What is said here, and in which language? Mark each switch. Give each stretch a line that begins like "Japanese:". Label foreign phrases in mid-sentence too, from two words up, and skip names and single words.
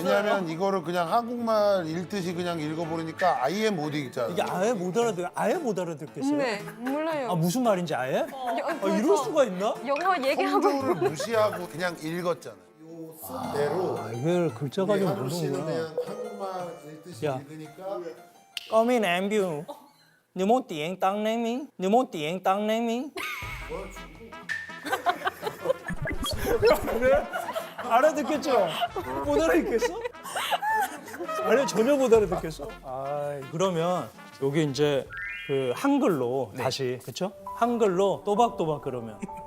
Korean: 왜냐면 이거를 그냥 한국말 읽듯이 그냥 읽어버리니까 아예 못 읽잖아. 이게 아예 못 알아들. 아예 못 알아듣겠어요? 네, 몰라요. 아 무슨 말인지 아예? 아, 이럴 수가 있나? 영어 얘기하고 성조를 무시하고 그냥 읽었잖아. 요 쓴대로 아, 이걸 글자가 좀 하루 씨는 모르는구나. 그냥 한국말 읽듯이 야. 읽으니까 Comment em biểu Nếu muốn tiếng tăng lên mi Nếu muốn tiếng tăng lên mi 그래? 알아듣겠죠? 못 알아듣겠어? 아니 전혀 못 알아듣겠어? 아 그러면 여기 이제 그 한글로 다시 그쵸? 한글로 또박또박 그러면